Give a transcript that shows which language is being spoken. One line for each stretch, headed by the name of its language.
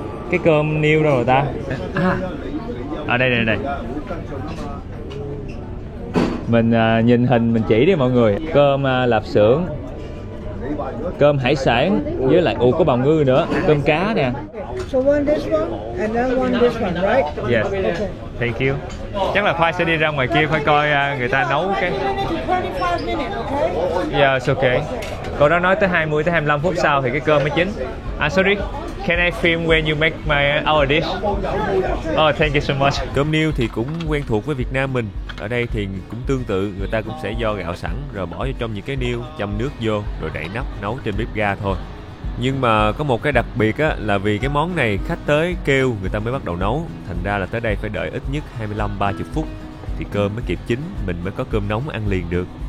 Vietnamese: Cái cơm niêu đâu rồi ta? À đây. Mình nhìn hình mình chỉ đi mọi người. Cơm lạp xưởng, cơm hải sản với lại có bào ngư nữa, cơm cá nè.
English: So one this one and then one this one, right? Yes. Okay. Thank you.
Vietnamese: Chắc là Khoai sẽ đi ra ngoài kia Khoai coi người ta nấu cái.
English: 25 minutes, okay? Yeah, it's okay.
Vietnamese: Cô đó nói tới 20 tới 25 phút sau thì cái cơm mới chín.
English: Sorry. Can I film when you make our dish? Oh, thank you so much.
Vietnamese: Cơm niêu thì cũng quen thuộc với Việt Nam mình. Ở đây thì cũng tương tự, người ta cũng sẽ vo gạo sẵn rồi bỏ vô trong những cái niêu, châm nước vô rồi đậy nắp nấu trên bếp ga thôi. Nhưng mà có một cái đặc biệt á, là vì cái món này khách tới kêu người ta mới bắt đầu nấu. Thành ra là tới đây phải đợi ít nhất 25-30 phút thì cơm mới kịp chín, mình mới có cơm nóng ăn liền được.